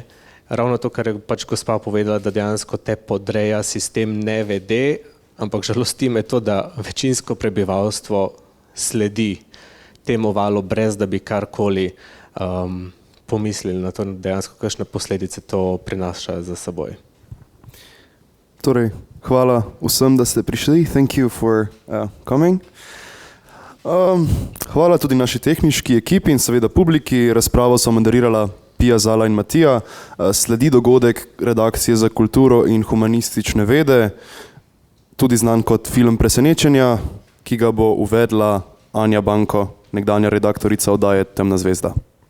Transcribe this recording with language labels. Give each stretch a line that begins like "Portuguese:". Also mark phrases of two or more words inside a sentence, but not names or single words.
Slovenian: Ravno to, kar je pač gospa povedala, da dejansko te podreja sistem ne vede, ampak žalosti me to, da večinsko prebivalstvo sledi temu valu, brez da bi karkoli pomislili na to, dejansko kakšne posledice to prinaša za seboj. Torej, hvala vsem, da ste prišli.
English: Thank you for coming.
Slovenian: Hvala tudi naši tehniški ekipi in seveda publiki. Razpravo so moderirala Pia Zala in Matija. Sledi dogodek redakcije za kulturo in humanistične vede, tudi znan kot film Presenečenja, ki ga bo uvedla Anja Banko, nekdanja redaktorica oddaje Temna zvezda.